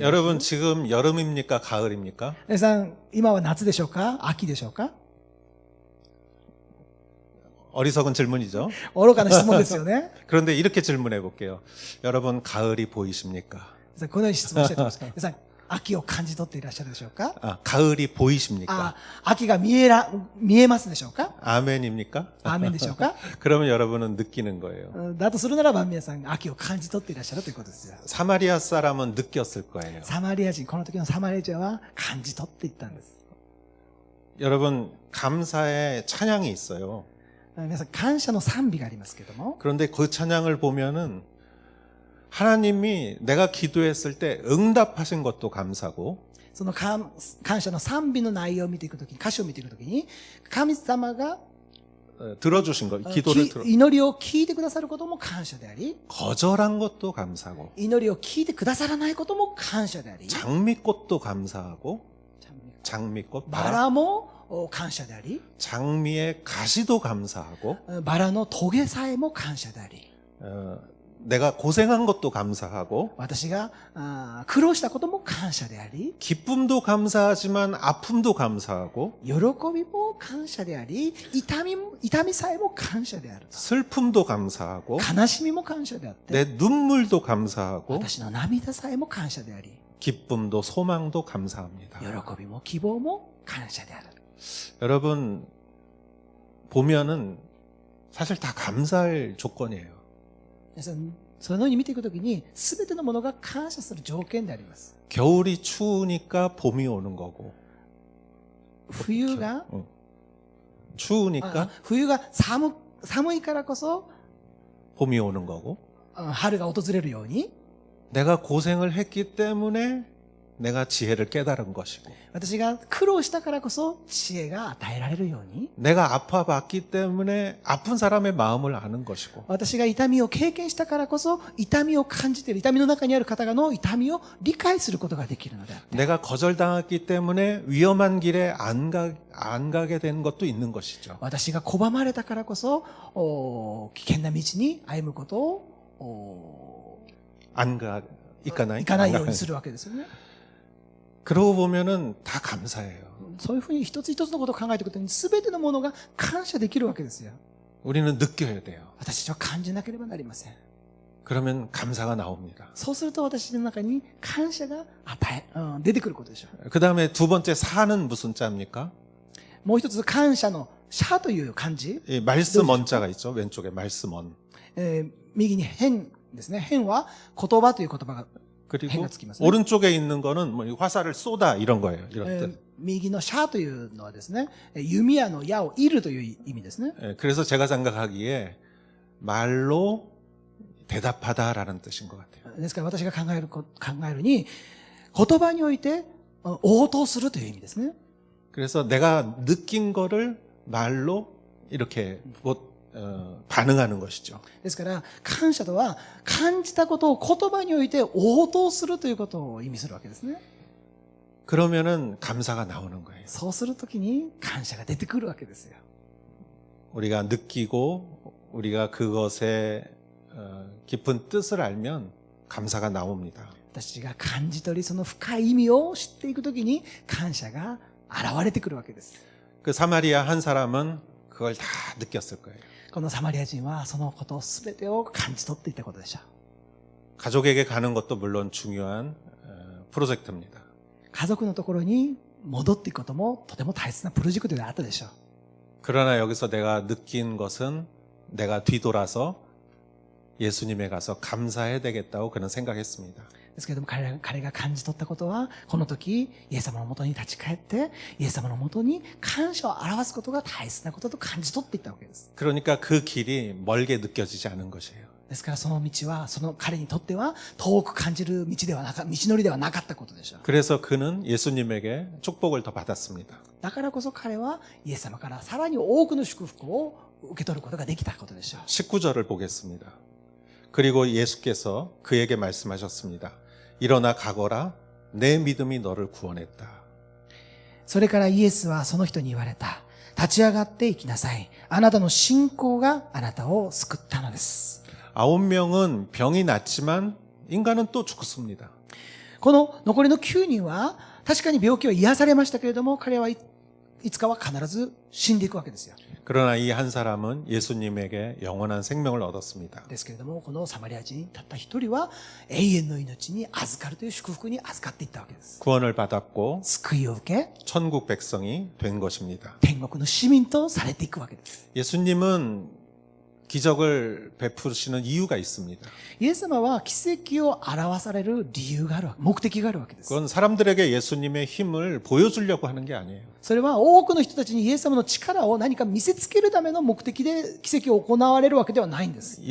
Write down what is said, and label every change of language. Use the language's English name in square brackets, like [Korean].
[Korean] 여러분 지금 여름입니까 가을입니까? [Japanese] 皆さん、今は夏でしょうか、秋でしょうか。 [Korean] 어리석은 질문이죠. [Japanese] 愚かな質問ですよね。 [Korean] 그런데 이렇게 질문해 볼게요. 여러분 가을이 보이십니까? [Japanese] このように質問したいと思います。皆さん、秋を感じ取っていらっしゃるでしょうか。 [Korean] 가을이 보이십니까? [Japanese] 秋が見えますでしょうか。 [Korean] 아멘입니까? [Japanese] アーメンでしょうか。 [Korean] 그러면 여러분은 느끼는 거예요. [Japanese] だとするならば皆さん秋を感じ取っていらっしゃるということですよ。 [Korean] 사마리아 사람은 느꼈을 거예요. [Japanese] サマリア人、この時のサマリア人は感じ取っていったんです。 [Korean] 여러분 감사의 찬양이 있어요. [Japanese] 皆さん、感謝の賛美がありますけども、 [Korean] 그런데 그 찬양을 보면은 하나님이 내가 기도했을 때 응답하신 것도 감사고 [Japanese] その感謝の賛美の内容を見ていくときに、歌詞を見ていくときに、神様が [Korean] 들어주신 것, 기도를 들어 [Japanese] 祈りを聞いてくださることも感謝であり、 [Korean] 거절한 것도 감사고 [Japanese] 祈りを聞いてくださらないことも感謝であり、 [Korean] 장미꽃도 감사하고 장미꽃 [Japanese] バラも感謝であり、 [Korean] 장미의 가시도 감사하고 [Japanese] バラのトゲさえも感謝であり、 [Korean] 내가 고생한 것도 감사하고 [Japanese] 私が苦労したことも感謝であり、 [Korean] 기쁨도 감사하지만 아픔도 감사하고 [Japanese] 喜びも感謝であり、痛みさえも感謝である。 [Korean] 슬픔도 감사하고 [Japanese] 悲しみも感謝であって、 [Korean] 내 눈물도 감사하고 [Japanese] 私の涙さえも感謝であり、 [Korean] 기쁨도 소망도 감사합니다. [Japanese] 喜びも希望も感謝である。 [Korean] 여러분 보면은 사실 다 감사할 조건이에요. [Japanese] 皆さん、そのように見ていくときに、すべてのものが感謝する条件であります。 [Korean] 겨울이 추우니까 봄이 오는 거고 [Japanese] 冬が [Korean] 추우니까 [Japanese] 冬が寒いからこそ [Korean] 봄이 오는 거고 [Japanese] 春が訪れるように、 [Korean] 내가 고생을 했기 때문에 내가 지혜를 깨달은 것이고 [Japanese] 私が苦労したからこそ知恵が与えられるように、 [Korean] 내가 아파봤기 때문에 아픈 사람의 마음을 아는 것이고 [Japanese] 私が痛みを経験したからこそ痛みを感じている、痛みの中にある方の痛みを理解することができるのである。 [Korean] 내가 거절당했기 때문에 위험한 길에 안 가게 된 것도 있는 것이죠. [Japanese] 私が拒まれたからこそ危険な道に歩むことを行かないようにするわけですよね。 [Korean] 그러고 보면은 다 감사해요. [Japanese] そういうふうに一つ一つのことを考えていくことに全てのものが感謝できるわけですよ。 [Korean] 우리는 느껴야 돼요. [Japanese] 私たちは感じなければなりません。 [Korean] 그러면 감사가 나옵니다. [Japanese] そうすると私の中に感謝が出てくることでしょう。 [Korean] 그 다음에 두 번째 사는 무슨 자입니까? [Japanese] もう一つ感謝の社という漢字、 [Korean] 이 말씀 원자가 있죠. 왼쪽에 말씀 원. [Japanese] 右に変ですね。変は言葉という言葉が [Korean] 그리고 해가 [Japanese] つきますね。 [Korean] 오른쪽에 있는 거는 뭐 화살을 쏟아 이런 거예요. 이런 뜻. [Japanese] 右のシャというのはですね、弓矢の矢を射るという意味ですね。 [Korean] 그래서 제가 생각하기에 말로 대답하다라는 뜻인 것 같아요. [Japanese] ですから私が考えるに、言葉において応答するという意味ですね。 [Korean] 그래서 내가 느낀 거를 말로 이렇게 반응하는 것이죠. [Japanese] ですから感謝とは感じたことを言葉において応答するということを意味するわけですね。 [Korean] 그러면은 감사가 나오는 거예요. [Japanese] そうするときに感謝が出てくるわけですよ。 [Korean] 우리가 느끼고 우리가 그것의 깊은 뜻을 알면 감사가 나옵니다. [Japanese] 私が感じ取りその深い意味を知っていくときに感謝が現れてくるわけです。 [Korean] 그 사마리아 한 사람은 그걸 다 느꼈을 거예요. [Japanese] このサマリア人はそのこと全てを感じ取っていたことでしょう。 [Korean] 가족에게 가는 것도 물론 중요한 프로젝트입니다. [Japanese] 家族のところに戻っていくこともとても大切なプロジェクトであったでしょう。 [Korean] 그러나 여기서 내가 느낀 것은 내가 뒤돌아서 예수님에 가서 감사해야 되겠다고 그는 생각했습니다. [Japanese] ですけれども彼が感じ取ったことは、この時イエス様のもとに立ち返ってイエス様のもとに感謝を表すことが大切なことと感じ取っていったわけです。 [Korean] 그러니까 그 길이 멀게 느껴지지 않은 것이에요. [Japanese] ですからその道はその彼にとっては遠く感じる道のりではなかったことでしょう。 [Korean] 그래서 그는 예수님에게 축복을 더 받았습니다. [Japanese] だからこそ彼はイエス様からさらに多くの祝福を受け取ることができたことでしょう。 [Korean] 19절을 보겠습니다. 그리고 예수께서 그에게 말씀하셨습니다. 일어나 가거라. 내 믿음이 너를 구원했다. [Japanese] それからイエスはその人に言われた。立ち上がって行きなさい。あなたの信仰があなたを救ったのです。 [Korean] 9명은 병이 났지만 인간은 또 죽습니다. [Japanese] この残りの9人は確かに病気は癒されましたけれども、彼はいつかは必ず死んでいくわけですよ。 [Korean] 그러나 이 한 사람은 예수님에게 영원한 생명을 얻었습니다. [Japanese] ですけれども、このサマリア人たった一人は永遠の命に預かるという祝福に預かっていったわけです。 [Korean] 구원을 받았고 [Japanese] 救いを受け、 [Korean] 천국 백성이 된 것입니다. [Japanese] 天国の市民とされていくわけです。 [Korean] 예수님은 기적을 베푸시는 이유가 있습니다. [Japanese] イエス様は奇跡を表される理由がある、目的があるわけです。 [Korean] 그건 사람들에게 예수님의 힘을 보여주려고 하는 게 아니에요. [Japanese] それは多くの人たちにイエス様の力を何か見せつけるための目的で奇跡を行われるわけではないんです。